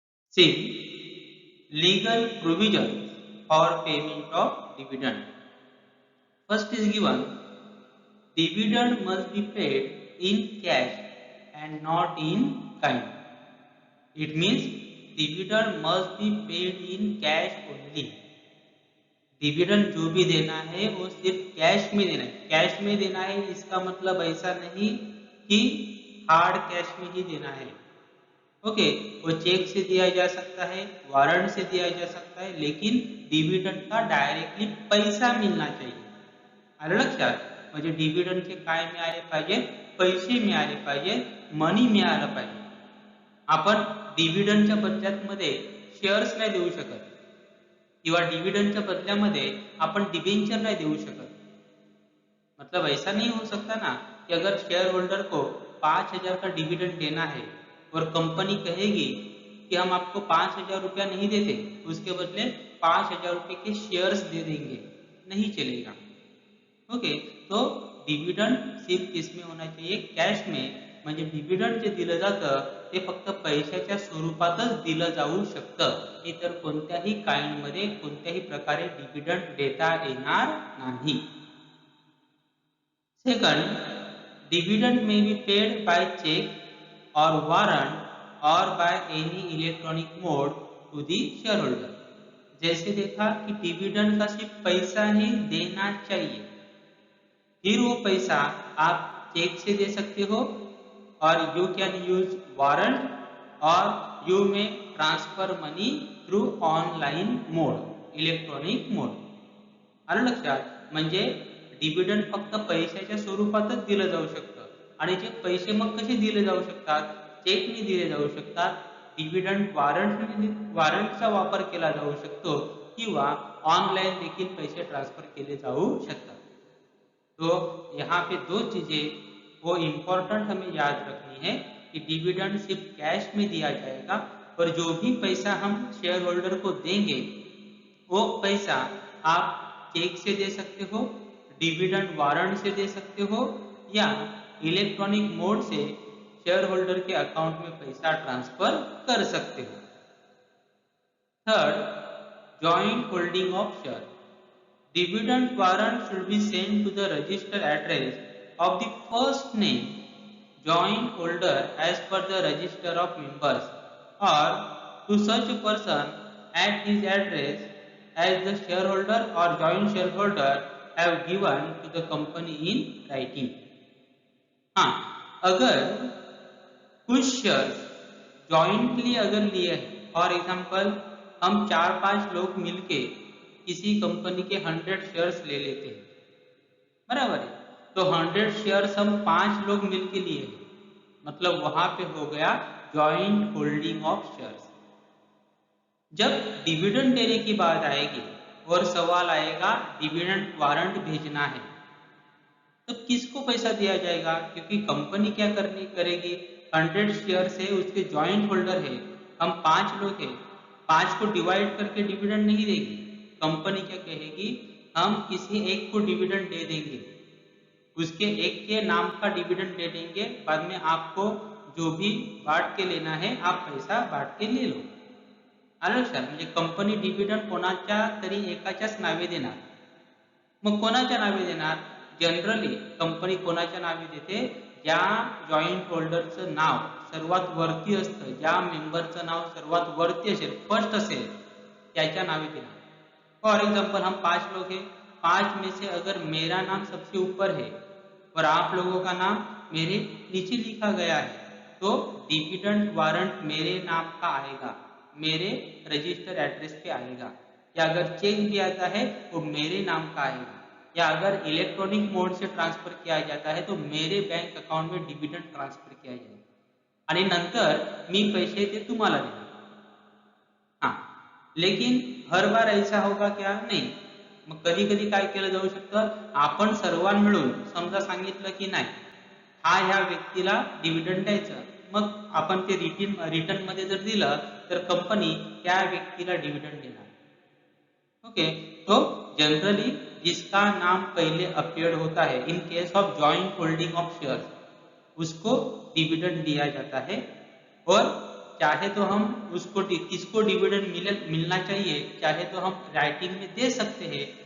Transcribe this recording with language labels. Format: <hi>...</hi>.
<en>See, legal provisions for payment of dividend. First is given, dividend must be paid in cash and not in kind. It means dividend must be paid in cash only.</en> <hi>Dividend जो भी देना है वो सिर्फ cash में देना है। Cash में देना है इसका मतलब ऐसा नहीं कि हार्ड कैश में ही देना है। ओके, वो चेक से दिया जा सकता है, वारंट से दिया जा सकता है, लेकिन डिविडेंड का डायरेक्टली पैसा मिलना चाहिए।</hi> <mr>आलं लक्षात? म्हणजे डिव्हिडंडचे काय मिळाले पाहिजे? पैसे मिळाले पाहिजे, मनी मिळालं पाहिजे। आपण डिव्हिडंडच्या बदल्यामध्ये शेअर्स नाही देऊ शकत किंवा डिव्हिडंडच्या बदल्यामध्ये आपण डिबेंचर नहीं देऊ शकत।</mr> <hi>मतलब ऐसा नहीं हो सकता ना कि अगर शेयर होल्डर को 5,000 का डिविडेंड देना है और कंपनी कहेगी कि हम आपको 5,000 रुपया नहीं देते, उसके बदले 5,000 रुपये के शेयर्स दे देंगे, नहीं चलेगा। ओके, तो डिव्हिडंड सिर्फ किसमें होना चाहिए? कॅश में।</hi> <mr>म्हणजे डिव्हिडंड जे दिलं जातं ते फक्त पैशाच्या स्वरूपातच दिलं जाऊ शकतं, इतर कोणत्याही काइंडमध्ये कोणत्याही प्रकारे डिव्हिडंड देता येणार नाही।</mr> <en>Second, dividend may be paid by cheque और warrant और by any electronic mode to the shareholder.</en> <hi>जैसे देखा कि डिव्हिडंड का सिर्फ पैसा ही देना चाहिए, फिर वो पैसा आप चेक से दे सकते हो और</hi> <en>You can use warrant और you में transfer money through online mode, electronic mode.</en> <mr>आलं लक्षात? म्हणजे डिव्हिडंड फक्त पैशाच्या स्वरूपातच दिलं जाऊ शकतं आणि जे पैसे मग कसे दिले जाऊ शकतात? चेकने दिले जाऊ शकतात, डिव्हिडंड वारंटचा वापर केला जाऊ शकतो किंवा ऑनलाइन देखील पैसे ट्रांसफर केले जाऊ शकतात।</mr> <hi>तो यहाँ पे दो चीजें वो इम्पोर्टेंट हमें याद रखनी है कि डिविडेंड सिर्फ कैश में दिया जाएगा और जो भी पैसा हम शेयर होल्डर को देंगे वो पैसा आप चेक से दे सकते हो, डिविडेंड वारंट से दे सकते हो या इलेक्ट्रॉनिक मोड से शेयर होल्डर के अकाउंट में पैसा ट्रांसफर कर सकते हो।</hi> <en>Third, joint holding of share. Dividend warrant should be sent to the registered address of the first name joint holder as per the register of members or to such a person at his address as the shareholder or joint shareholder have given to the company in writing।</en> <hi>हाँ, अगर कुछ shares jointly अगर लिए हैं, for example हम 4-5 लोग मिलके किसी कंपनी के 100 शेयर्स ले लेते हैं, बराबर है? तो 100 शेयर्स हम 5 लोग मिलके लिए हैं, मतलब वहां पे हो गया जॉइंट होल्डिंग ऑफ शेयर्स। जब डिविडेंड देने की बात आएगी और सवाल आएगा डिविडेंड वारंट भेजना है, तो किसको पैसा दिया जाएगा? क्योंकि कंपनी क्या करनी करेगी, 100 शेयर से उसके जॉइंट होल्डर है, हम 5 लोग हैं, 5 को डिवाइड करके डिविडेंड नहीं देगी। कंपनी क्या कहेगी, हम किसी एक को डिविडेंड दे देंगे, उसके एक के नाम का डिविडेंड दे देंगे, बाद में आपको जो भी बांट के लेना है आप पैसा बांट के ले लो।</hi> <mr>आलं लक्षात? म्हणजे कंपनी डिविडेंड कोणाच्या तरी एकाच्याच नावे देणार। मग कोणाच्या नावे देणार? जनरली कंपनी कोणाच्या नावे देते? ज्या जॉइंट होल्डरचं नाव सर्वात वरती असतं, ज्या मेंबरचं नाव सर्वात वरती असेल, फर्स्ट असेल, त्याच्या नावे देणार।</mr> <hi>फॉर एग्जाम्पल हम 5 लोग हैं, 5 में से अगर मेरा नाम सबसे ऊपर है और आप लोगों का नाम मेरे नीचे लिखा गया है, तो डिविडेंड वारंट मेरे नाम का आएगा, मेरे रजिस्टर एड्रेस पे आएगा, या अगर चेक भी आता है वो मेरे नाम का आएगा, या अगर इलेक्ट्रॉनिक मोड से ट्रांसफर किया जाता है तो मेरे बैंक अकाउंट में डिविडेंड ट्रांसफर किया जाएगा</hi> <mr>आणि नंतर मी पैसे ते तुम्हाला देणार।</mr> <hi>हाँ, लेकिन हर बार ऐसा होगा क्या?</hi> <mr>नाही. मग कधी कधी काय केलं जाऊ शकतं, आपण सर्वांना मिळून समजा सांगितलं की नाही, हा ह्या व्यक्तीला डिव्हिडंड द्यायचा. मग आपण ते रिटर्न मध्ये जर दिलं तर कंपनी त्या व्यक्तीला डिव्हिडंड देणार. ओके.</mr> <hi>तो जनरली जिसका नाम पहले अपीयर्ड होता है in case of joint holding of share, उसको डिविडेंड दिया जाता है। और चाहे तो हम उसको किसको डिविडेंड मिलना चाहिए, चाहे तो हम राइटिंग में दे सकते हैं।</hi>